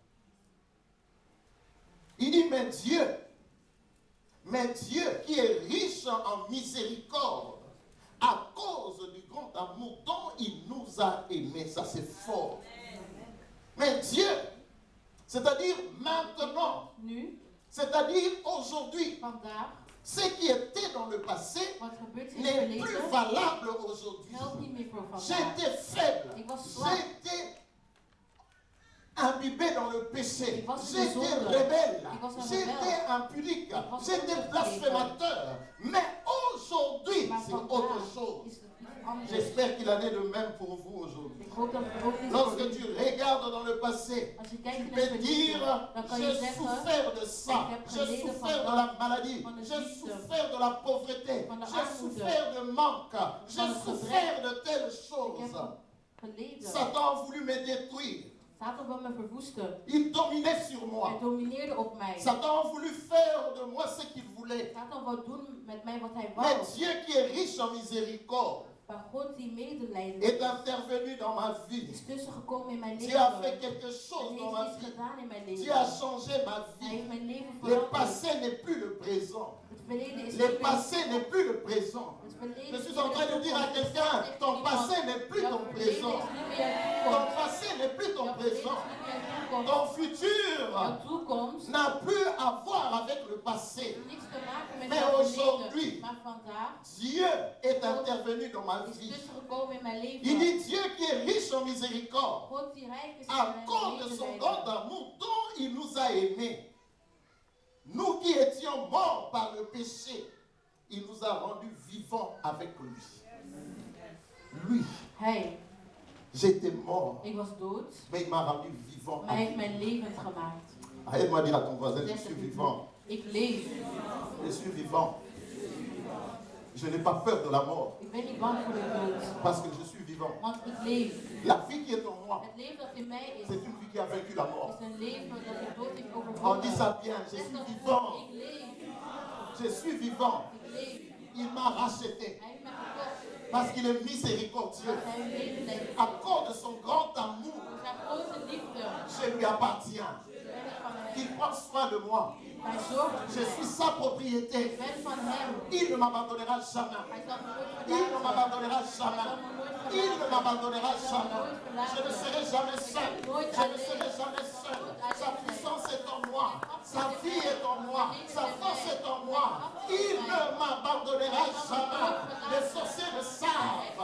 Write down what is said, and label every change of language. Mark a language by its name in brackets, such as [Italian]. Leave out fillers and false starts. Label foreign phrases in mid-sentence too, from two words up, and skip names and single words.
[French] Il dit, mais Dieu qui est riche en miséricorde, à cause du grand amour dont il nous a aimés. Ça c'est fort. Mais Dieu, c'est-à-dire maintenant, [Dutch] Nu, [French] c'est-à-dire aujourd'hui, [Dutch] vandaag, [French] ce qui était dans le passé [Dutch] wat gebeurt in het [French] n'est plus [Dutch] verleden, [French] valable aujourd'hui. [Dutch] geldt niet meer voor vandaag. [French] J'étais faible, [Dutch] Ik was zwak. [French] j'étais imbibé dans le péché, [Dutch] Ik was in de [French] j'étais [Dutch] zonde. [French] rebelle, [Dutch] Ik was een [French] j'étais [Dutch] rebel. [French] impudique, [Dutch] Ik was [French] j'étais [Dutch] ontevreden. [French] blasphémateur. Mais aujourd'hui, [Dutch] Maar [French] c'est autre [Dutch] vandaag [French] chose. [Dutch] is het iets anders. [French] J'espère qu'il en est de même pour vous aujourd'hui. [Dutch] Ik hoop dat het ook is voor [French] Lorsque [Dutch] u. [French] tu regardes dans le passé, [Dutch] Als je [French] tu [Dutch] kijkt in het [French] peux [Dutch] verleden, [French] dire, [Dutch] dan kan je [French] j'ai [Dutch] zeggen, [French] souffert de ça, [Dutch] ik heb [French] j'ai [Dutch] geleden [French] souffert [Dutch] van [French] de la maladie, [Dutch] van de [French] j'ai [Dutch] ziekte, [French] souffert de la pauvreté, [Dutch] van de [French] j'ai [Dutch] armoede, [French] souffert de manque, j'ai [Dutch] het [French] souffert de telles [Dutch] Ik [French] choses. [Dutch] heb geleden. [French] Satan a voulu me détruire. [Dutch] Satan wil me verwoesten. [French] Il dominait sur [Dutch] Hij [French] moi. [Dutch] domineerde op mij. [French] Satan a voulu faire de moi ce qu'il voulait. [Dutch] Satan wou doen met mij wat hij [French] Mais [Dutch] wou. [French] Dieu qui est riche en miséricorde [Dutch] Maar God die medelijden [French] est intervenu dans ma vie. [Dutch] is tussengekomen in mijn [French] Dieu [Dutch] leven. [French] a fait quelque [Dutch] En [French] chose dans ma [Dutch] heeft iets [French] vie. [Dutch] gedaan in mijn [French] Dieu a [Dutch] leven. [French] changé ma [Dutch] Hij [French] vie. [Dutch] heeft mijn leven [French] Le [Dutch] veranderd. [French] passé n'est plus le présent. [Dutch] Het verleden is [French] Le [Dutch] niet [French] passé n'est plus le présent. [Dutch] Het verleden [French] Je [Dutch] is [French] suis [Dutch] niet [French] en [Dutch] meer [French] train de [Dutch] de [French] dire à [Dutch] toekomst. [French] quelqu'un, [Dutch] Zegt [French] ton [Dutch] iemand, [French] passé n'est plus [Dutch] jouw [French] ton [Dutch] verleden [French] présent. [Dutch] is niet meer jouw [French] Ton [Dutch] toekomst. [French] passé n'est plus ton [Dutch] Jouw verleden is [French] présent. [Dutch] niet meer jouw [French] Ton [Dutch] toekomst. [French] futur [Dutch] Jouw toekomst [French] n'a plus à voir avec le passé. [Dutch] niks te maken met [French] Mais [Dutch] jouw [French] aujourd'hui, [Dutch] verleden. Maar vandaag [French] Dieu est intervenu dans ma [Dutch] is [French] vie. [Dutch] tussengekomen in mijn [French] Il [Dutch] leven. [French] dit Dieu qui est riche en miséricorde, [Dutch] God die rijk is [French] à [Dutch] in [French] cause de son [Dutch] medelijden. [French] grand amour dont il nous a aimés. Nous qui étions morts par le péché, il nous a rendus vivants avec lui. Lui, [Dutch] Hij, [French] j'étais mort, [Dutch] ik was dood, [French] mais il m'a rendu vivant. [Dutch] maar hij heeft mijn levend gemaakt. [French] Aide-moi à dire à ton voisin, je [Dutch] Zeg [French] suis [Dutch] het [French] vivant. [Dutch] Ik leef. [French] Je suis vivant. Je n'ai pas peur de la mort [Dutch] Ik ben niet bang voor de dood, [French] parce que je suis vivant. [Dutch] want ik leef. [French] La vie qui est en moi, [Dutch] Het leven dat in mij is, [French] c'est une vie qui a vaincu la mort. [Dutch] is een leven dat de dood heeft [French] On [Dutch] overwonnen. [French] dit ça bien, je [Dutch] Zeg [French] suis [Dutch] dat [French] vivant. [Dutch] goed, ik leef. [French] Je suis vivant. [Dutch] Ik leef. [French] Il m'a racheté [Dutch] Hij heeft mij gekocht. [French] parce qu'il est miséricordieux. [Dutch] Want hij leeft leven. [French] À cause de son grand amour, [Dutch] Door zijn grote liefde [French] je lui appartiens. [Dutch] ben ik van hem. [French] Il prend soin de moi. [Dutch] Hij zorgt voor [French] Je [Dutch] mij. [French] suis sa propriété. [Dutch] Ik ben van hem. [French] Il ne m'abandonnera jamais. [Dutch] Hij zal me nooit [French] Il ne [Dutch] verlaten. [French] m'abandonnera jamais. Il ne m'abandonnera jamais. Je ne serai jamais seul. Je ne serai jamais seul. Sa puissance est en moi. Sa vie est en moi. Sa force est en moi. Il ne m'abandonnera jamais. Les sorciers le savent.